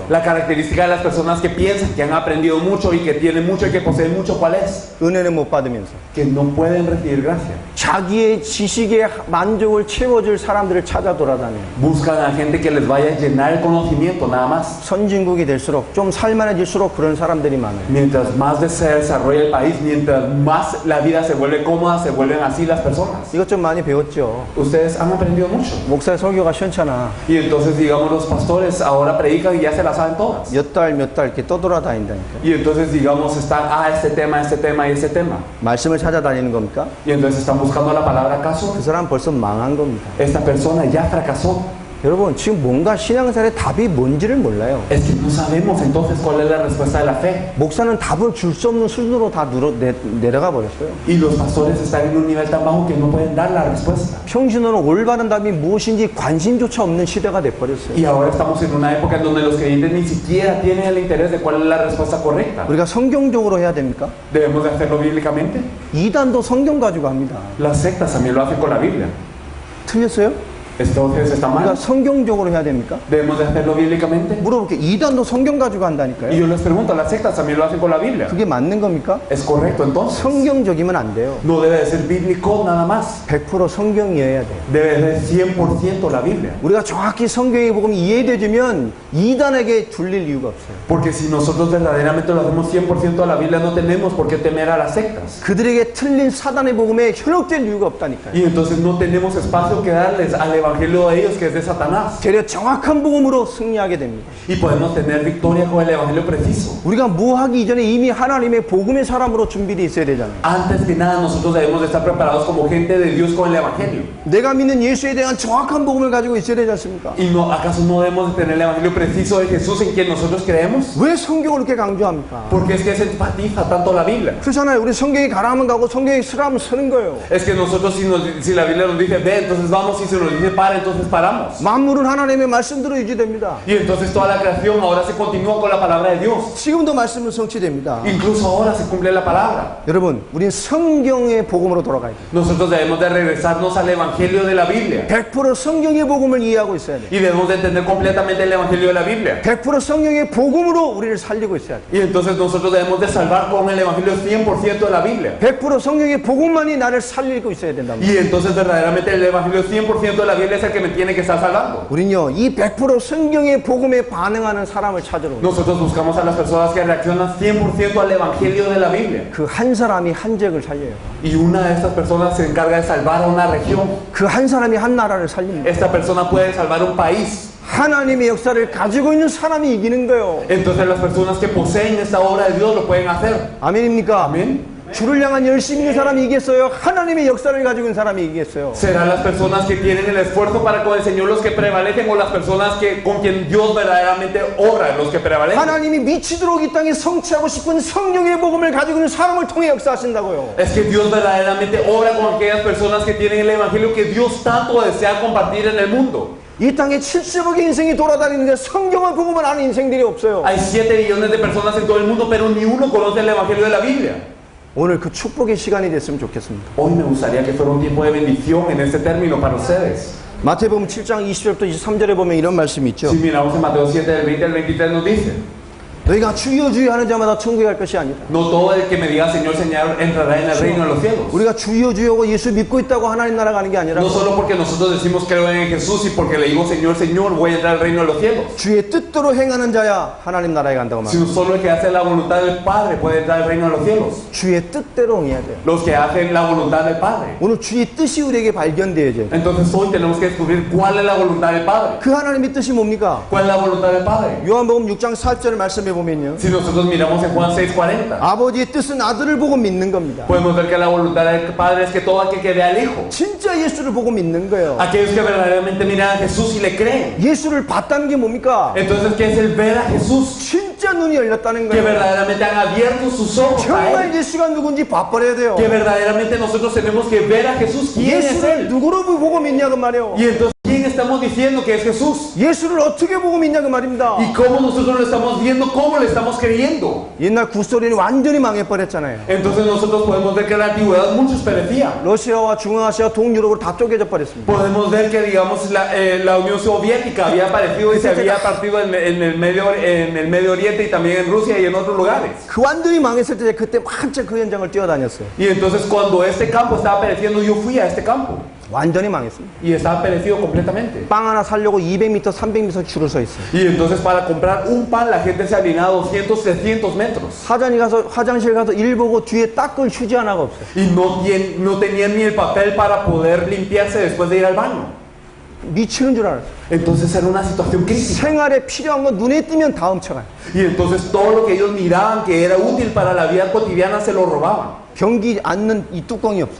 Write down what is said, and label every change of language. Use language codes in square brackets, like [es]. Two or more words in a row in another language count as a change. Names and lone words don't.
[es] La característica de las personas que piensan que han aprendido mucho y que tienen mucho y que poseen mucho, ¿cuál es? [ko] 은혜는 못 받으면서 [es] Que no pueden recibir gracia. [ko] 자기의 지식의 만족을 채워줄 사람들을 찾아 돌아다녀요. [es] Buscan a gente que les vaya a llenar el conocimiento, nada más. [ko] 선진국이 될수록 좀 살만해질수록 그런 사람들이 많아요. [es] Mientras más se desarrolla el país, mientras más la vida se vuelve cómoda, se vuelven así las personas. [ko] 이것 좀 많이 배웠죠. [es] Ustedes han aprendido mucho. [ko] 목사의 설교가 시원찮아. [es] Y entonces, digamos, los pastores ahora predican y ya se la saben todas. [ko] 몇 달 이렇게 떠돌아다닌다니까. [es] Y entonces, digamos, están, este tema y este tema. [ko] 말씀을 찾아다니는 겁니까? [es] Y entonces están buscando la palabra acaso. [ko] 그 사람 벌써 망한 겁니다. [es] Esta persona ya fracasó. [ko] 여러분 지금 뭔가 신앙생활의 답이 뭔지를 몰라요. [es] Es que no sabemos entonces cuál es la respuesta de la fe. [ko] 목사는 답을 줄 수 없는 수준으로 다 내려가 버렸어요. [es] Y los pastores están en un nivel tan bajo que no pueden dar la respuesta. [ko] 평신호는 올바른 답이 무엇인지 관심조차 없는 시대가 돼버렸어요. [es] Y ahora estamos en una época en donde los creyentes ni siquiera tienen el interés de cuál es la respuesta correcta. [ko] 우리가 성경적으로 해야 됩니까? [es] ¿Debemos de hacerlo bíblicamente? [ko] 이단도 성경 가지고 합니다. [es] Las sectas también lo hacen con la Biblia. [ko] 틀렸어요? [es] Entonces está [ko] 우리가 [es] mal. [ko] 성경적으로 해야 됩니까? [es] ¿Debemos de hacerlo bíblicamente? [ko] 물어볼게요. 이단도 성경 가지고 [es] Y [ko] 한다니까요. [es] yo les pregunto, ¿las sectas también lo hacen con la Biblia? [ko] 그게 맞는 겁니까? [es] ¿Es correcto entonces? [ko] 성경적이면 안 돼요. [es] No debe de ser bíblico nada más. [ko] 100% 성경이어야 돼요. [es] Debe de ser 100% la Biblia. [ko] 우리가 정확히 성경의 복음이 이해되면 이단에게 둘릴 이유가 없어요. [es] Porque si nosotros verdaderamente lo hacemos 100% a la Biblia, no tenemos por qué temer a las sectas. [ko] 그들에게 틀린 사단의 복음에 현혹될 이유가 없다니까요. [es] Y entonces no tenemos espacio que darles al evangelio de ellos, que es de Satanás. [ko] 되려 정확한 복음으로 승리하게 됩니다. [es] Y podemos tener victoria con el evangelio preciso. [ko] 우리가 뭐 하기 이전에 이미 하나님의 복음의 사람으로 준비되어 있어야 되잖아요. [es] Antes que nada, nosotros debemos de estar preparados como gente de Dios con el evangelio. [ko] 내가 믿는 예수에 대한 정확한 복음을 가지고 있어야 되지 않습니까? [es] ¿Y no, acaso no debemos de tener el evangelio preciso de Jesús en quien nosotros creemos? [ko] 왜 성경을 이렇게 강조합니까? [es] Porque es que se enfatiza tanto la Biblia. [ko] 그렇잖아요. 우리 성경이 가라면 가고 성경이 서라면 서는 거예요. [es] Es que nosotros si la Biblia nos dice ve, entonces vamos, y si nos dice para, entonces paramos. [ko] 만물은 하나님의 말씀대로 유지됩니다. [es] Y entonces toda la creación ahora se continúa con la palabra de Dios. [ko] 지금도 말씀은 성취됩니다. [es] Incluso ahora se cumple la palabra. [ko] 여러분, 우린 성경의 복음으로 돌아가야 돼요. [es] Nosotros debemos de regresarnos al evangelio de la Biblia. [ko] 100% 성경의 복음을 이해하고 있어야 돼요. [es] Y debemos de entender completamente el evangelio de la Biblia. [ko] 100% 성경의 복음으로 우리를 살리고 있어야 돼요. [es] Y entonces nosotros debemos de salvar con el evangelio 100% de la Biblia. [ko] 100% 성경의 복음만이 나를 살리고 있어야 된다. [es] Y entonces verdaderamente el evangelio 100% de la Biblia es el que me tiene que estar salvando. [ko] 우린요, 이 100% 성경의 복음에 반응하는 사람을 찾으러 오는 [es] Nosotros buscamos a las personas que reaccionan 100% al Evangelio de la Biblia. [ko] 그 한 사람이 한 지역을 살려요. [es] Y una de estas personas se encarga de salvar a una región. [ko] 그 한 사람이 한 나라를 살립니다. [es] Esta persona puede salvar un país. [ko] 하나님의 역사를 가지고 있는 사람이 이기는 거예요. [es] Entonces las personas que poseen esta obra de Dios lo pueden hacer. [ko] 아멘입니까? [es] Amén. [ko] 주를 향한 열심히 있는 사람이 이기겠어요? 하나님의 역사를 가지고 있는 사람이 이기겠어요? [es] ¿Serán las personas que tienen el esfuerzo para con el Señor los que prevalecen o las personas que con quien Dios verdaderamente obra los que prevalecen? [ko] 하나님이 미치도록 이 땅에 성취하고 싶은 성령의 복음을 가지고 있는 사람을 통해 역사하신다고요. [es] Es que Dios verdaderamente obra con aquellas personas que tienen el Evangelio que Dios tanto desea compartir en el mundo. [ko] 이 땅에 70억의 인생이 돌아다니는데 성경을 복음을 아는 인생들이 없어요. [es] Hay 7 billones de personas en todo el mundo, pero ni uno conoce el Evangelio de la Biblia. [ko] 오늘 그 축복의 시간이 됐으면 좋겠습니다. [es] Hoy me gustaría que fuera un tiempo de bendición en este término para ustedes. [ko] 마태복음 7장 20절부터 23절에 보면 이런 말씀이 있죠. [es] Si miramos en Mateo 7, del 20 al 23 nos dice: [ko] 너희가 주여 주여 하는 자마다 천국에 갈 것이 아니다. [es] No todo el que me diga Señor, Señor entrará en el reino de los cielos. [ko] 우리가 주여 주여고 예수 믿고 있다고 하나님 나라 가는 게 아니라 [es] No solo porque nosotros decimos creo en Jesús y porque le digo Señor, Señor, voy a entrar al reino de los cielos. [ko] 주의 뜻대로 행하는 자야 하나님 나라에 간다고 말합니다. [es] Sino solo el que hace la voluntad del Padre puede entrar al reino de los cielos. [ko] 주의 뜻대로 해야 돼요. [es] Los que hacen la voluntad del Padre. [ko] 오늘 주의 뜻이 우리에게 발견되어져요. [es] Entonces hoy tenemos que descubrir cuál es la voluntad del Padre. [ko] 그 하나님의 뜻이 뭡니까? [es] ¿Cuál es la voluntad del Padre? [ko] 요한복음 6장 4절 말씀해 보면요. [es] Si nosotros miramos en Juan 6:40, [ko] 아버지의 뜻은 아들을 보고 믿는 겁니다. [es] podemos ver que la voluntad del Padre es que todo aquel que vea al Hijo, [ko] 진짜 예수를 보고 믿는 거예요. [es] aquellos que verdaderamente miran a Jesús y le creen. [ko] 예수를 봤다는 게 뭡니까? [es] Entonces, ¿qué es el ver a Jesús? [ko] 진짜 눈이 열렸다는 [es] Que [ko] 거예요. [es] verdaderamente han abierto sus ojos a [ko] 정말 [es] Él. [ko] 예수가 누군지 봐버려야 돼요. [es] Que verdaderamente nosotros tenemos que ver a Jesús. ¿Quién es [ko] 예수를 [es] Él? [ko] 누구로 보고 믿냐 그 말이에요. [es] Y entonces, ¿quién estamos diciendo que es Jesús? [ko] 예수를 어떻게 보고 믿냐 그 말입니다. [es] ¿Y cómo nosotros lo estamos viendo? ¿Cómo le estamos creyendo? [ko] 옛날 구소련이 완전히 망해버렸잖아요. [es] Entonces nosotros podemos ver que en la antigüedad muchos perecían. [ko] 러시아와 중앙아시아 동유럽으로 다 쪼개져 버렸습니다. [es] Podemos ver que, digamos, la Unión Soviética había aparecido y se había partido en el Medio Oriente y también en Rusia y en otros lugares. [ko] 그 완전히 망했을 때 그때 한참 그 현장을 뛰어다녔어요. [es] Y entonces cuando este campo estaba pereciendo, yo fui a este campo [ko] 완전히 망했습니다. [es] y estaba perecido completamente. [ko] 빵 하나 사려고 200m, 300m 줄을 서 있어요. [es] Y entonces para comprar un pan la gente se alineaba 200, 300 metros. [ko] 화장실 가서 일 보고 뒤에 닦을 휴지 하나가 없어요. [es] Y no tenían ni el papel para poder limpiarse después de ir al baño. [ko] 미치는 줄 알았어요. [es] Entonces era una situación crítica. [ko] 생활에 필요한 건 눈에 띄면 다 훔쳐가요. [es] Y entonces todo lo que ellos miraban que era útil para la vida cotidiana se lo robaban. [ko] 변기 앉는 이 뚜껑이 없어요.